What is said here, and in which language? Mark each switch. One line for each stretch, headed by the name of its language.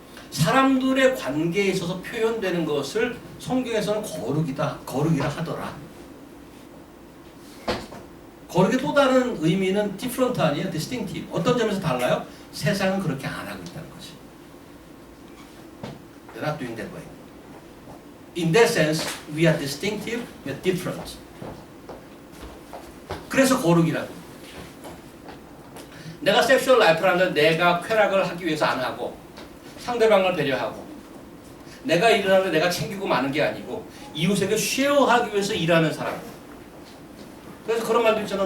Korean: 사람들의 관계에 있어서 표현되는 것을 성경에서는 거룩이라 하더라. 거룩의 또 다른 의미는 different 아니에요? distinctive. 어떤 점에서 달라요? 세상은 그렇게 안 하고 있다는 거지.
English: They're not doing that way. In that sense, we are distinctive, we are different.
Korean: 그래서 거룩이라고. 내가 섹슈얼 라이프를 하는데 내가 쾌락을 하기 위해서 안 하고 상대방을 배려하고 내가 일을 하는데 내가 챙기고 마는 게 아니고 이웃에게 쉐어하기 위해서 일하는 사람. 그래서 그런 말도 있잖아.